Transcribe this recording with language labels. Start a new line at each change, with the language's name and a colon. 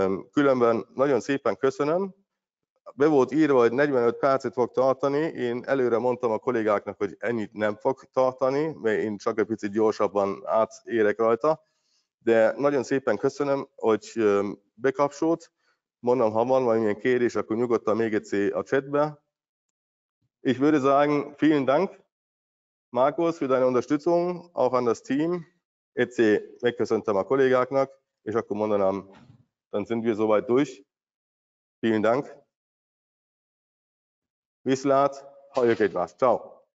Hungarian: Különben nagyon szépen köszönöm. Be volt írva, hogy 45 percet fog tartani. Én előre mondtam a kollégáknak, hogy ennyit nem fog tartani, mert én csak egy picit gyorsabban átérek rajta. De nagyon szépen köszönöm, hogy bekapcsolt. Mondom, ha van valamilyen kérdés, akkor nyugodtan még egyszer a chatbe.
German: Ich würde sagen, vielen Dank, Markus, für deine Unterstützung, auch an das Team.
Hungarian: Egyszer megköszöntem a kollégáknak, és akkor mondanám,
German: dann sind wir soweit durch. Vielen Dank.
Hungarian: Viszlát, halljuk egymást. Ciao.